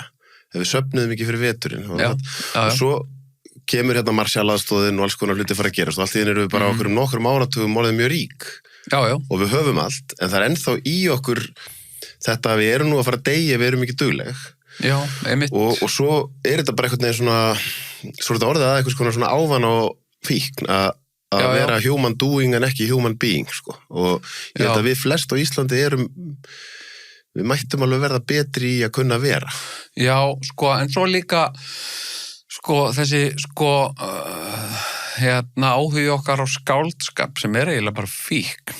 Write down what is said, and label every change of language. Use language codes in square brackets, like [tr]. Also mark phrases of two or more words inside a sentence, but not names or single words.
[is] Ef við söfnuðum ekki fyrir veturinn. Og svo kemur hérna Marshall-aðstoðin og alls konar hluti fara að gerast og allt í henni erum við bara okkur nokkrum áratugum orðið mjög rík. Já. Og við höfum allt, en það er ennþá í okkur þetta að við erum nú að fara að deyja, við erum ekki dugleg. Já, einmitt. Og svo er þetta bara einhvern veginn svona, svo er þetta orðið að einhvers konar svona ávana og fíkn að vera [en] human doing [is] en ekki [en] human being, [is] sko. Og ég held að við flest á Íslandi við mættum alveg verða betri í að kunna vera. Já, sko, en svo líka, sko, þessi, sko, áhugi okkar á skáldskap sem er eiginlega bara fíkn.